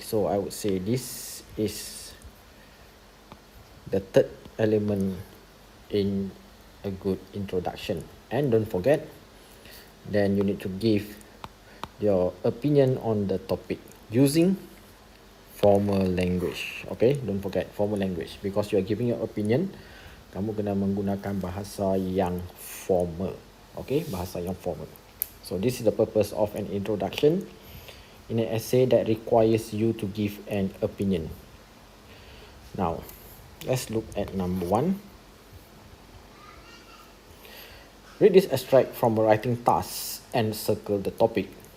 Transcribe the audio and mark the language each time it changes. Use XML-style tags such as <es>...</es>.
<en>So I would say this is the third element in a good introduction. And don't forget, then you need to give your opinion on the topic using formal language. Okay, don't forget formal language, because you are giving your opinion.</en> <ms>Kamu kena menggunakan bahasa yang formal. Okay, bahasa yang formal.</ms> <en>So this is the purpose of an introduction in an essay that requires you to give an opinion. Now, let's look at number 1. Read this extract from a writing task and circle the topic.</en>